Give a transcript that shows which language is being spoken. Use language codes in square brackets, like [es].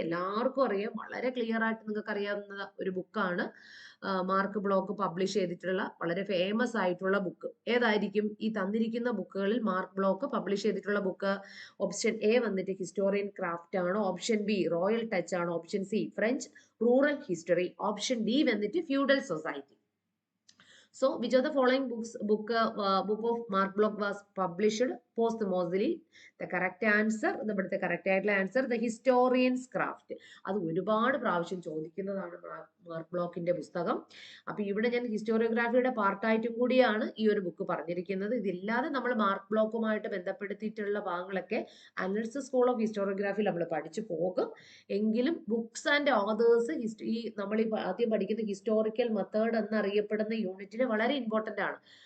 [ml] എല്ലാവർക്കും അറിയാം, വളരെ ക്ലിയർ ആയിട്ട് നിങ്ങൾക്ക് അറിയാവുന്ന ഒരു ബുക്കാണ് മാർക്ക് ബ്ലോക്ക് പബ്ലിഷ് ചെയ്തിട്ടുള്ള വളരെ ഫേമസ് ആയിട്ടുള്ള ബുക്ക്. ഏതായിരിക്കും? ഈ തന്നിരിക്കുന്ന ബുക്കുകളിൽ മാർക്ക് ബ്ലോക്ക് പബ്ലിഷ് ചെയ്തിട്ടുള്ള ബുക്ക്. ഓപ്ഷൻ എ വന്നിട്ട് ഹിസ്റ്റോറിയൻ ക്രാഫ്റ്റ് ആണ്, ഓപ്ഷൻ ബി റോയൽ ടച്ച് ആണ്, option C French rural history, option D വന്നിട്ട് feudal society. [en] So, which of the following book of Mark Block was published posthumously? The correct answer, the correct answer, the Historian's Craft. [ml] അത് ഒരുപാട് പ്രാവശ്യം ചോദിക്കുന്നതാണ് mark ബ്ലോക്കിന്റെ പുസ്തകം. അപ്പൊ ഇവിടെ ഞാൻ ഹിസ്റ്റോറിയോഗ്രാഫിയുടെ പാർട്ടായിട്ടും കൂടിയാണ് ഈ ഒരു ബുക്ക് പറഞ്ഞിരിക്കുന്നത്. ഇതില്ലാതെ നമ്മൾ മാർക്ക് ബ്ലോക്കുമായിട്ട് ബന്ധപ്പെടുത്തിയിട്ടുള്ള ഭാഗങ്ങളൊക്കെ അനലിസിസ് സ്കൂൾ ഓഫ് ഹിസ്റ്റോറിയോഗ്രാഫിയിൽ നമ്മൾ പഠിച്ചു പോകും. എങ്കിലും ബുക്സ് ആൻഡ് ഓതേഴ്സ് ഈ നമ്മൾ ആദ്യം പഠിക്കുന്ന ഹിസ്റ്റോറിക്കൽ മെത്തേഡ് എന്നറിയപ്പെടുന്ന യൂണിറ്റിൽ വളരെ ഇമ്പോർട്ടന്റ് ആണ്.